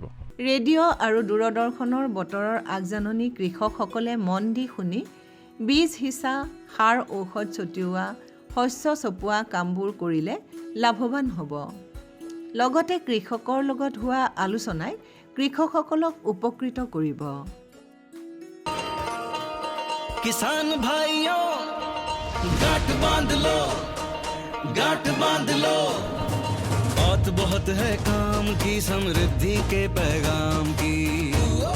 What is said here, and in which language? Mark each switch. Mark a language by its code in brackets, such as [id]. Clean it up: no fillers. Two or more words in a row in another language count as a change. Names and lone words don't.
[as] ৰেডিঅ' আৰু দূৰদৰ্শনৰ বতৰৰ আগজাননী কৃষকসকলে মন দি শুনি বীজ সিঁচা, সাৰ ঔষধ ছটিওৱা, শস্য চপোৱা কামবোৰ কৰিলে লাভৱান হ'ব। লগতে কৃষকৰ লগত হোৱা আলোচনাই কৃষকসকলক উপকৃত কৰিব। [hi] किसान भाइयों गांठ बांध लो, बहुत है काम की, समृद्धि के पैगाम की।